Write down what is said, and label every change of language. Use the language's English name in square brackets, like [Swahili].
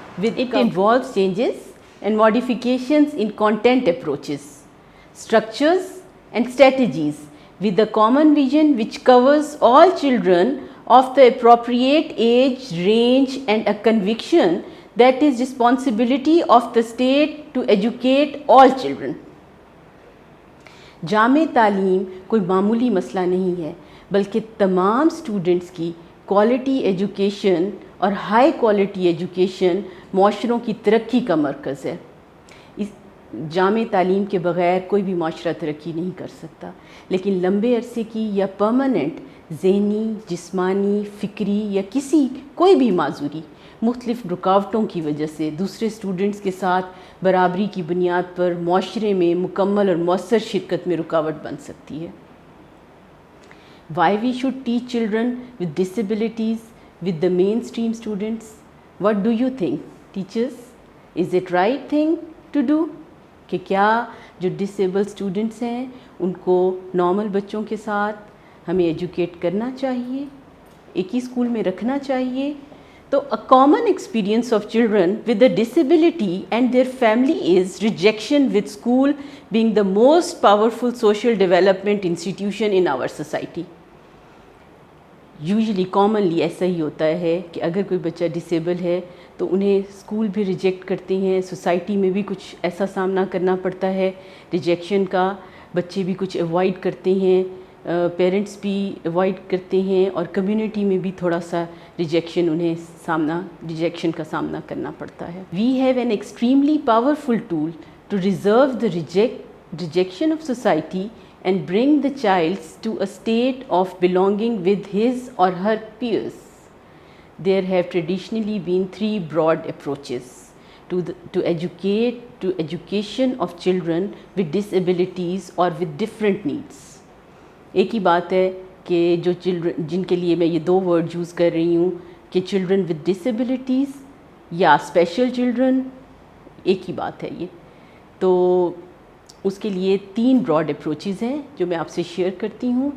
[English] It involves changes and modifications in content approaches, structures and strategies with a common vision which covers all children of the appropriate age, range and a conviction that is responsibility of the state to educate all children. [Hindi] जामे तालीम कोई मामूली मसला नहीं है बल्कि तमाम students की क्वालिटी एजुकेशन और हाई क्वालिटी एजुकेशन माशरों की तरक्की का मरकज़ है. इस जामे तालीम के बग़ैर कोई भी माशरा तरक्की नहीं कर सकता, लेकिन लंबे अरसे की या परमानेंट ज़हनी, जिस्मानी, फ़िक्री या कोई भी माजूरी मुख्तलिफ़ रुकावटों की वजह से दूसरे स्टूडेंट्स के साथ बराबरी की बुनियाद पर माशरे में मुकम्मल और मौसर शिरकत में रुकावट बन सकती है. [English] Why we should teach children with disabilities with the mainstream students? What do you think, teachers? Is it right thing to do? [Hindi] कि क्या जो [English] disabled students [Hindi] हैं उनको normal बच्चों के साथ हमें educate करना चाहिए, एक ही स्कूल में रखना चाहिए? [English] तो a common experience of children with a disability and their family is rejection, with school being the most powerful social development institution in our society. [Hindi] Usually commonly ऐसा ही होता है कि अगर कोई बच्चा डिसेबल है तो उन्हें स्कूल भी रिजेक्ट करते हैं, सोसाइटी में भी कुछ ऐसा सामना करना पड़ता है रिजेक्शन का, बच्चे भी कुछ अवॉइड करते हैं, पेरेंट्स भी अवॉइड करते हैं और कम्युनिटी में भी थोड़ा सा रिजेक्शन का सामना करना पड़ता है. [English] We have an extremely powerful tool to reserve the rejection of society and bring the child to a state of belonging with his or her peers. There have traditionally been three broad approaches to education of children with disabilities or with different needs. [Hindi] एक ही बात है कि जो children जिनके लिए मैं ये दो वर्ड यूज़ कर रही हूँ कि [English] children with disabilities [Hindi] या special children, एक ही बात है ये. तो उसके लिए तीन ब्रॉड अप्रोचेज़ हैं जो मैं आपसे शेयर करती हूँ.